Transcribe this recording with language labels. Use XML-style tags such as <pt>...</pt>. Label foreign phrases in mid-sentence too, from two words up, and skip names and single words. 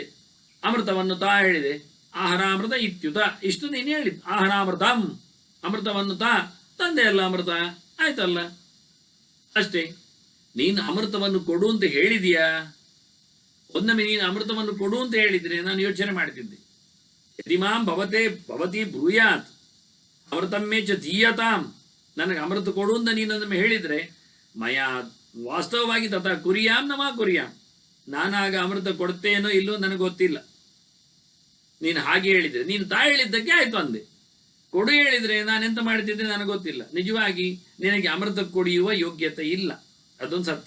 <kn>ಅಮೃತವನ್ನು ತಾ ಹೇಳಿದೆ.</kn> <sa>ಆಹಾರಾಮೃತ ಇತ್ಯುತ</sa> <kn>ಇಷ್ಟು ನೀನು ಹೇಳಿದ್ದು. ಆಹಾರಾಮೃತಂ ಅಮೃತವನ್ನು ತಂದೆ ಅಲ್ಲ ಅಮೃತ, ಆಯ್ತಲ್ಲ ಅಷ್ಟೇ. ನೀನು ಅಮೃತವನ್ನು ಕೊಡು ಅಂತ ಹೇಳಿದೀಯಾ? ಒನ್ನೊಮ್ಮೆ ನೀನು ಅಮೃತವನ್ನು ಕೊಡು ಅಂತ ಹೇಳಿದ್ರೆ ನಾನು ಯೋಚನೆ ಮಾಡ್ತಿದ್ದೆ.</kn> <sa>ಯದಿಮಾಂ ಭವತಿ ಬ್ರೂಯಾತ್ ಅಮೃತಮ್ಮೇ ಚ ದೀಯತಾಂ,</sa> <kn>ನನಗೆ ಅಮೃತ ಕೊಡು ಅಂತ ನೀನೊಂದೊಮ್ಮೆ ಹೇಳಿದ್ರೆ ಮಯಾ ವಾಸ್ತವವಾಗಿ</kn> <sa>ತಥಾ ಕುರಿಯಾಂ ನಮಾ ಕುರಿಯಾಂ,</sa> <kn>ನಾನಾಗ ಅಮೃತ ಕೊಡ್ತೇನೋ ಇಲ್ಲೋ ನನಗೆ ಗೊತ್ತಿಲ್ಲ. ನೀನು ಹಾಗೆ ಹೇಳಿದ್ರೆ, ನೀನು ಹೇಳಿದ್ದಕ್ಕೆ ಆಯ್ತು ಅಂದೆ. ಕೊಡು ಹೇಳಿದ್ರೆ ನಾನೆಂತ ಮಾಡ್ತಿದ್ದೆ ನನಗೆ ಗೊತ್ತಿಲ್ಲ. ನಿಜವಾಗಿ ನಿನಗೆ ಅಮೃತ ಕುಡಿಯುವ ಯೋಗ್ಯತೆ ಇಲ್ಲ, ಅದೊಂದು ಸತ್ಯ.</kn>